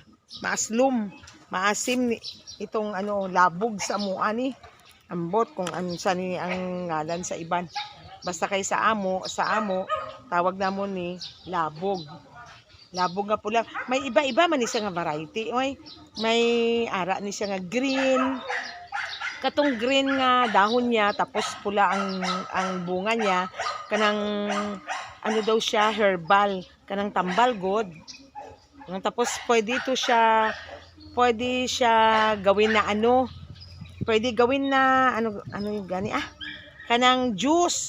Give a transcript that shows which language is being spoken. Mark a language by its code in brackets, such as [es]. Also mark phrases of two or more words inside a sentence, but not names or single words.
[tl] Maasim itong [hil] labog sa mua ni. Ambot kung ano sa ni ang ngalan sa iban. Basta kay sa amo tawag namon ni labog. Labog nga pula. May iba-iba man ni siya nga variety. May ara ni siya nga green. Katong green nga dahon niya tapos pula ang bunga niya. Kanang daw siya herbal. Kanang tambal god. Tapos pwede siya gawin na pwede gawin na gani kanang juice.